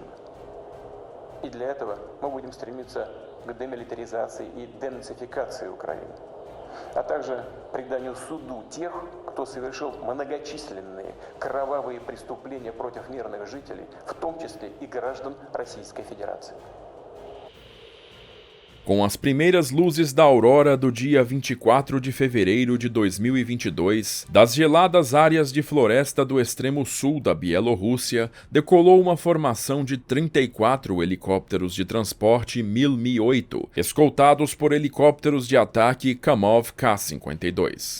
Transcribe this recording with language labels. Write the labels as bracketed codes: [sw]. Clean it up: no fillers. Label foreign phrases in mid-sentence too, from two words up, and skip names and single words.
[ru] И для этого мы будем стремиться к демилитаризации и денацификации Украины, а также преданию суду тех, кто совершил многочисленные кровавые преступления против мирных жителей, в том числе и граждан Российской Федерации. [pt] Com as primeiras luzes da aurora do dia 24 de fevereiro de 2022, das geladas áreas de floresta do extremo sul da Bielorrússia, decolou uma formação de 34 helicópteros de transporte Mi-8, escoltados por helicópteros de ataque Kamov Ka-52.